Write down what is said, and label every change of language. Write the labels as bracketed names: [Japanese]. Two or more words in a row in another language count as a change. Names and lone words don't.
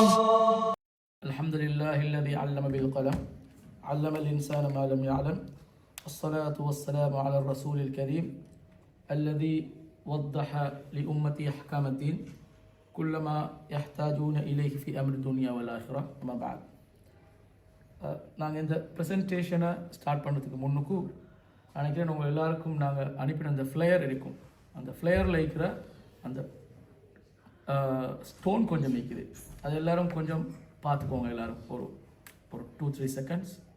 [Arabic] الحمد لله الذي علم بالقلم علم الإنسان ما لم يعلم الصلاة والسلام على الرسول الكريم الذي وضح لأمتي أحكام الدين كلما يحتاجون إليه في أمر الدنيا والآخرة أما بعد. [Tamil] நாங்கள் இந்த [English] presentation start [Tamil] பண்ணுறதுக்கு முன்னுக்கு நினைக்கிறேன் உங்கள் எல்லாருக்கும் நாங்கள் அனுப்பின அந்த ஃப்ளேயர் இருக்கும். அந்த ஃப்ளேயரில் இருக்கிற அந்த ஸ்டோன் கொஞ்சம் நிற்குது. அது எல்லோரும் கொஞ்சம் பார்த்துக்கோங்க. எல்லோரும் ஒரு 2-3 செகண்ட்ஸ்.